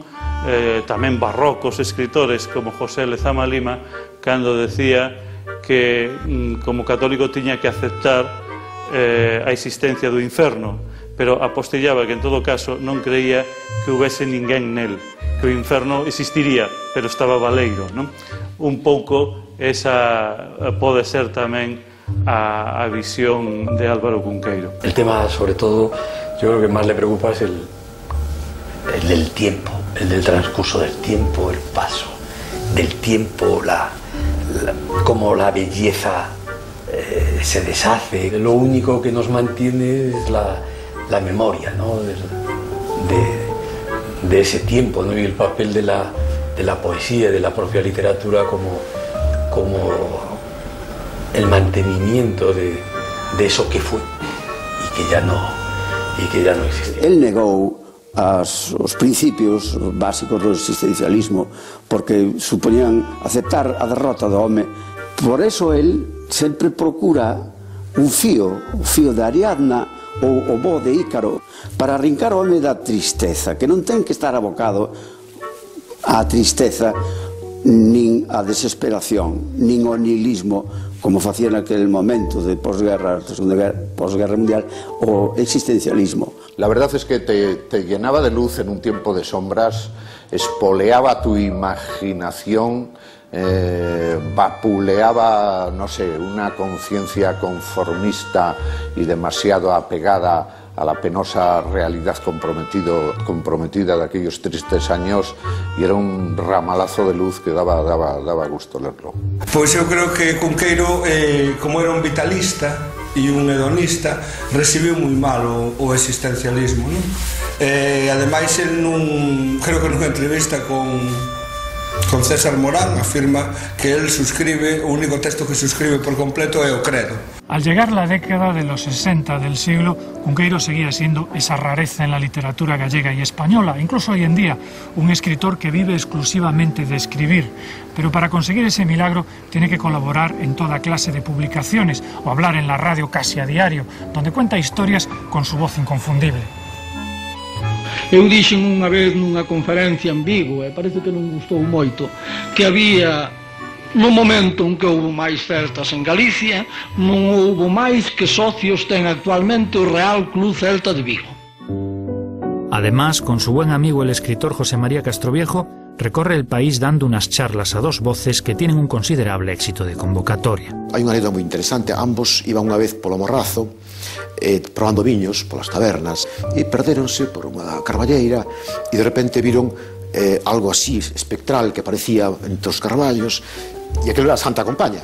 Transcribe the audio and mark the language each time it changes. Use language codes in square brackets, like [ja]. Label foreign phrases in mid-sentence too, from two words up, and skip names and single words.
[gl] Tamén barrocos escritores como José Lezama Lima, cando decía que como católico tiña que aceptar a existencia do inferno, pero apostillaba que en todo caso non creía que houvese ninguén nel, que o inferno existiría, pero estaba baleiro, non? Un pouco esa pode ser tamén a visión de Álvaro Cunqueiro. [es] El tema, sobre todo, yo creo que más le preocupa es el del tiempo, el del transcurso del tiempo, el paso del tiempo, cómo la belleza se deshace. Lo único que nos mantiene es la memoria, ¿no? de ese tiempo, ¿no? Y el papel de la poesía, de la propia literatura como el mantenimiento de eso que fue y que ya no existe. [gl] Él negou os principios básicos do existencialismo porque supoñían aceptar a derrota do home. [es] Por eso él [gl] sempre procura un fío, o fío de Ariadna ou o bo de Ícaro, para arrincar o home da tristeza, que non ten que estar abocado á tristeza nin á desesperación, nin ao nihilismo, como facía naquel momento de posguerra mundial, o existencialismo. [es] La verdad es que te llenaba de luz en un tiempo de sombras, espoleaba tu imaginación, vapuleaba, no sé, una conciencia conformista y demasiado apegada a la penosa realidad comprometida de aquellos tristes años, y era un ramalazo de luz que daba gusto leerlo. [gl] Pois eu creo que Cunqueiro, como era un vitalista e un hedonista, recibiu moi mal o existencialismo, non? Ademais, creo que nunha entrevista con César Morán afirma que él suscribe, o único texto que suscribe por completo é o Credo. [es] Al llegar la década de los 60 del siglo, Cunqueiro seguía siendo esa rareza en la literatura gallega y española, incluso hoy en día, un escritor que vive exclusivamente de escribir. Pero para conseguir ese milagro tiene que colaborar en toda clase de publicaciones o hablar en la radio casi a diario, donde cuenta historias con su voz inconfundible. [gl] Eu dixen unha vez nunha conferencia en Vigo, e parece que non gustou moito, que había, no momento en que houve máis celtas en Galicia, non houve máis que socios ten actualmente o Real Club Celta de Vigo. [es] Además, con su buen amigo el escritor José María Castroviejo, recorre el país dando unas charlas a dos voces que tienen un considerable éxito de convocatoria. [gl] Hai unha anécdota moi interesante. Ambos iban unha vez polo Morrazo, probando viños polas tabernas, e perdéronse por unha carballeira e de repente viron algo así espectral que aparecía entre os carballos, e aquilo era a Santa Compaña.